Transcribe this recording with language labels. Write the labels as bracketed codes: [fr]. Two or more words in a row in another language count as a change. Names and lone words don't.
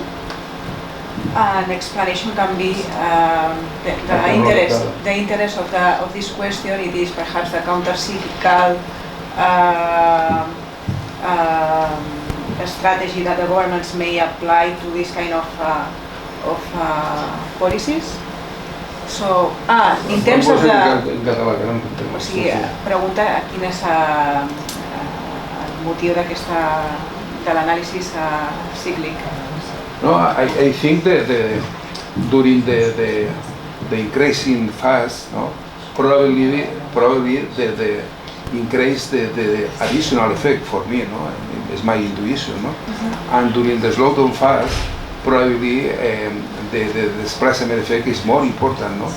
[en] An explanation can be the interest of this question. It is perhaps the counter-cyclical strategy that the governments may apply to this kind of policies. So, in terms of the... [ca] O sigui, pregunta quin és el motiu de l'anàlisi cíclic. [en] No, I think that during the increasing fast, no, probably the increase the additional effect for me, no, is my intuition, no, and during the slowdown fast, probably the displacement effect is more important, no.